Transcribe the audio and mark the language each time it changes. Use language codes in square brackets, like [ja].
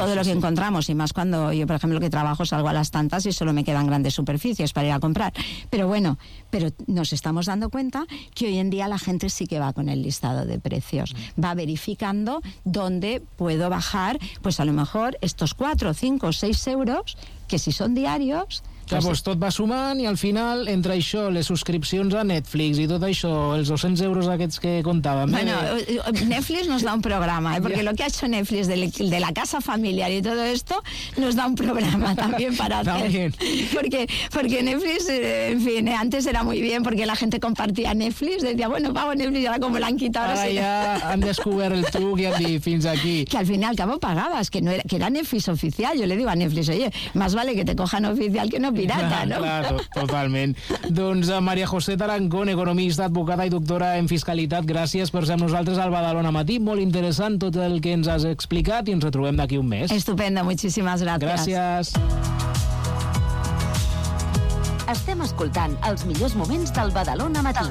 [es] Todo lo que encontramos, y más cuando yo, por ejemplo, que trabajo, salgo a las tantas y solo me quedan grandes superficies para ir a comprar. Pero bueno, pero nos estamos dando cuenta que hoy en día la gente sí que va con el listado de precios, va verificando dónde puedo bajar, pues a lo mejor estos 4, 5, 6 euros, que si son diarios... [ca] Que pues tot va sumant i al final, entre això, les subscripcions a Netflix i tot això, els 200 euros aquests que contàvem... [es] Bueno, Netflix nos da un programa, ¿eh? Porque lo que ha hecho Netflix de la casa familiar y todo esto nos da un programa también para hacer. También. Porque Netflix, en fin, antes era muy bien porque la gente compartía Netflix, decía, bueno, pago Netflix, ahora como la han quitado... [ca] Ara ja han descobert el truc i han dit, fins aquí. [es] Que al final, ¿cómo pagabas? Que no era, que era Netflix oficial. Yo le digo a Netflix, oye, más vale que te cojan oficial que no pirata, ¿no? [ca] Claro, totalment. Doncs a María José Tarancón, economista, advocada i doctora en fiscalitat, gràcies per ser amb nosaltres al Badalona Matí. Molt interessant tot el que ens has explicat i ens retrobem d'aquí un mes. Estupenda, moltíssimes gràcies. Gràcies. Estem escoltant els millors moments del Badalona Matí.